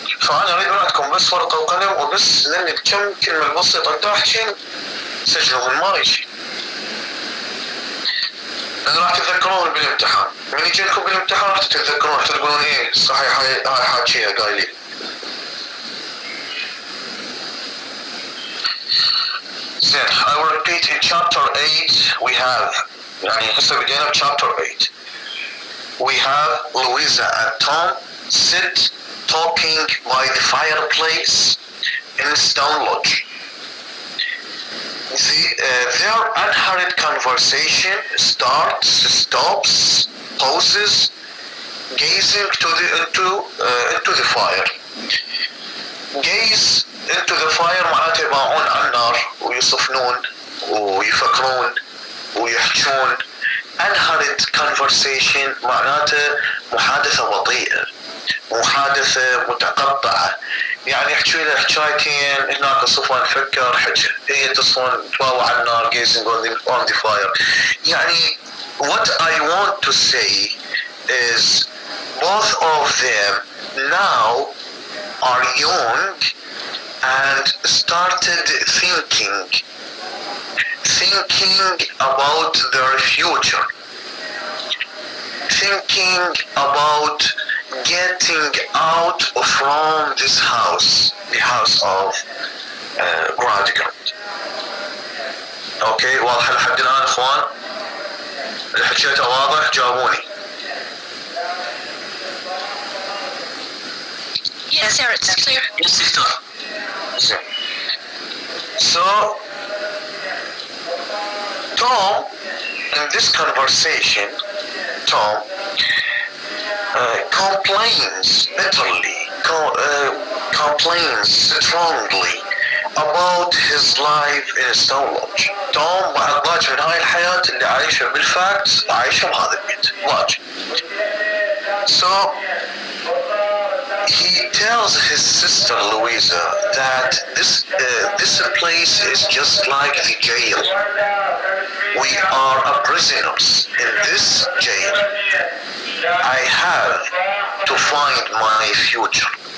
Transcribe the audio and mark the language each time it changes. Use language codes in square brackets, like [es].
[ar] فانا اريد منكم بس ورقه وقلم وبس، لان كم كلمه بسيطه انت احكي سجلوا ما يجي. راح تتذكرون بالامتحان، من يجي لكم بالامتحان راح تتذكرون، راح تقولون ايه صحيح هاي حاكيها قايلين. زين [en] I will repeat in chapter 8 we have [ar] يعني هسه بدينا [en] chapter 8 we have Louisa and Tom sit talking by the fireplace in Stone Lodge. Their unhurried conversation starts, stops, pauses, gazing into the fire. Gaze into the fire [ar] معناته يباعون على النار ويصفنون ويفكرون ويحجون انهرت conversation معناته محادثة بطيئة، محادثة متقطعة، يعني يحكي له حكايتين، هناك صفوان فكر حكى، هي تصفن تواوى على النار [en] gazing on the fire. يعني what I want to say is both of them now are young and started thinking about their future, thinking about getting out from this house, the house of Gradigrand. [ar] اوكي واضح لحد الان اخوان؟ اللي حكيته واضح؟ جاوبوني. [en] Yes, sir, it's clear. Yes, Victor. So Tom, in this conversation, Tom complains bitterly, complains strongly about his life in Stone Lodge. [ar] توم بعد ضاج من هاي الحياة اللي عايشة بالفاكت عايشة بهذا البيت ضاج. [en] So he tells his sister Louisa that this place is just like the jail. We are prisoners in this jail. I have to find my future.